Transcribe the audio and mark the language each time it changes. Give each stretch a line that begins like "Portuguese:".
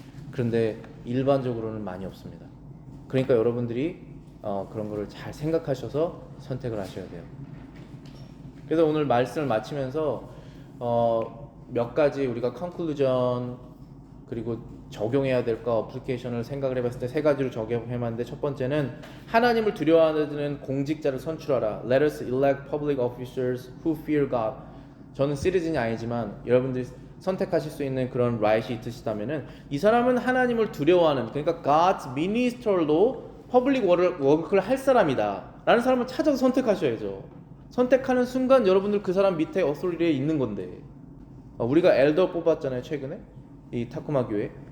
Korean: 그런데 일반적으로는 많이 없습니다. 그러니까 여러분들이 그런 거를 잘 생각하셔서 선택을 하셔야 돼요. 그래서 오늘 말씀을 마치면서 몇 가지 우리가 컨클루전 그리고 적용해야 될 거 어플리케이션을 생각을 해봤을 때 세 가지로 적용해봤는데, 첫 번째는 하나님을 두려워하는 공직자를 선출하라.
English: Let us elect public officers who fear God.
Korean: 저는 시리즌이 아니지만 여러분들이 선택하실 수 있는 그런 라이트이 있으시다면은, 이 사람은 하나님을 두려워하는, 그러니까
English: God's minister
Korean: 로 퍼블릭 워크를 할 사람이다 라는 사람을 찾아서 선택하셔야죠. 선택하는 순간 여러분들 그 사람 밑에 어소리티에 있는 건데, 우리가 엘더 뽑았잖아요 최근에 이 타쿠마 교회.